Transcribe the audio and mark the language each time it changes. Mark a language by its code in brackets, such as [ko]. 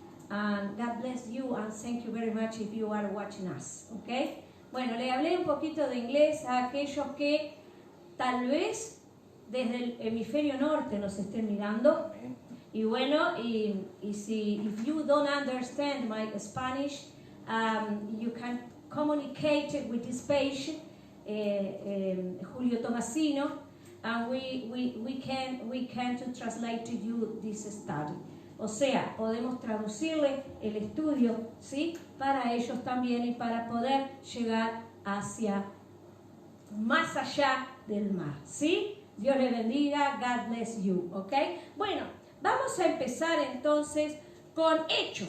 [en] And God bless you and thank you very much if you are watching us. Okay. [es] Bueno, le hablé un poquito de inglés a aquellos que tal vez desde el hemisferio norte nos estén mirando. Y bueno, [en] if you don't understand my Spanish, you can communicate with this page, Julio Tomasino, and we can to translate to you this study. [es] O sea, podemos traducirle el estudio, ¿sí? Para ellos también y para poder llegar hacia más allá del mar, ¿sí? Dios les bendiga, [en] God bless you, [es] ¿ok? Bueno, vamos a empezar entonces con Hechos.